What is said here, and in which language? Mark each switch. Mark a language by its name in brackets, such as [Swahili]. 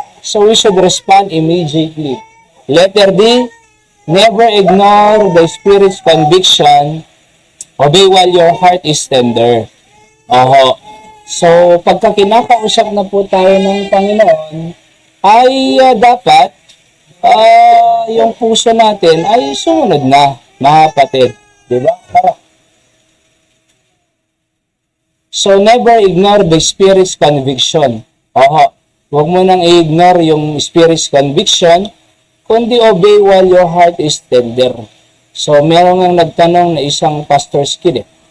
[English] So, we should respond immediately. Letter D, never ignore the Spirit's conviction. Obey while your heart is tender. [Filipino] Oho. So, pagka kinakausap na po tayo ng Panginoon, ay dapat yung puso natin ay sumunod na, mga kapatid. Diba? Tara. [English] So, never ignore the Spirit's conviction. [Filipino] Oho. Huwag mo nang i-ignore yung [English] Spirit's conviction, [Filipino] kundi [English] obey while your heart is tender. [Filipino] So, meron nga nagtanong na isang pastor's kid.